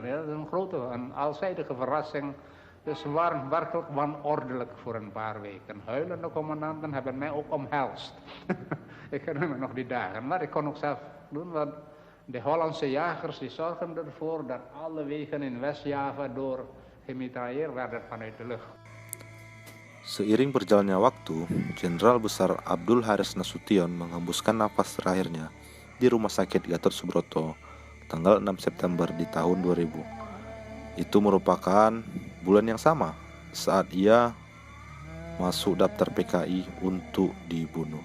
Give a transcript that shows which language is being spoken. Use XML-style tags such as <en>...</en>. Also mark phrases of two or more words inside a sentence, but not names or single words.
<nl>Ja, een grote, een alzijdige verrassing. Dus we waren werkelijk wanordelijk voor een paar weken. Huilende commandanten hebben mij ook omhelst. Ik herinner me nog die dagen. Maar ik kon ook zelf doen, want de Hollandse jagers die zorgen ervoor dat alle wegen in West-Java door gemitrailleerd werden vanuit de lucht.</nl> <id>Seiring berjalannya waktu, Jenderal Besar Abdul Haris Nasution menghembuskan nafas terakhirnya di Rumah Sakit Gatot Subroto tanggal 6 September di tahun 2000. Itu merupakan bulan yang sama saat ia masuk daftar PKI untuk dibunuh.</id>